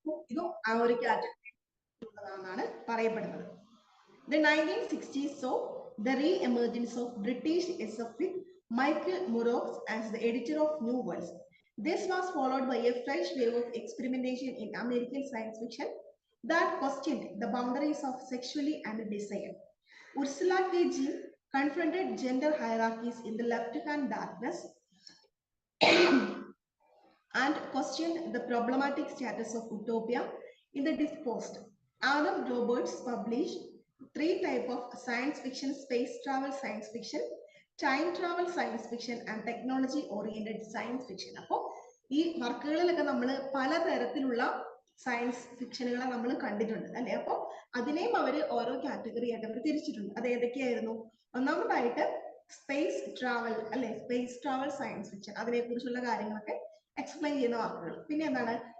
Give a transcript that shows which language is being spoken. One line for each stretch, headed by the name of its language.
Malayalam: ഇതും ആ ഒരു കാറ്റഗറി ഉള്ളതാണെന്നാണ് പറയപ്പെടുന്നത്.
English: The 1960s saw the re-emergence of British SF with Michael Murrows as the editor of New Worlds. This was followed by a fresh wave of experimentation in American science fiction that questioned the boundaries of sexuality and desire. Ursula K. Le Guin confronted gender hierarchies in the left-hand darkness and questioned the problematic status of utopia in the dispost. Adam Roberts published 3 types of science fiction: space travel science fiction, time travel science fiction, and technology oriented science fiction.
Malayalam: അപ്പോൾ ഈ വർക്കുകളിലൊക്കെ നമ്മൾ പലതരത്തിലുള്ള science ഫിക്ഷനുകളെ നമ്മൾ കണ്ടിട്ടുണ്ട് അല്ലെ. അപ്പോൾ അതിനെയും അവർ ഓരോ കാറ്റഗറി ആയിട്ട് അവർ തിരിച്ചിട്ടുണ്ട്. അത് ഏതൊക്കെയായിരുന്നു? ഒന്നാമതായിട്ട് സ്പേസ് ട്രാവൽ അല്ലെ, സ്പേസ് ട്രാവൽ സയൻസ് ഫിക്ഷൻ, അതിനെ കുറിച്ചുള്ള കാര്യങ്ങളൊക്കെ എക്സ്പ്ലെയിൻ ചെയ്യുന്ന വാക്കുകൾ. പിന്നെ എന്താണ്?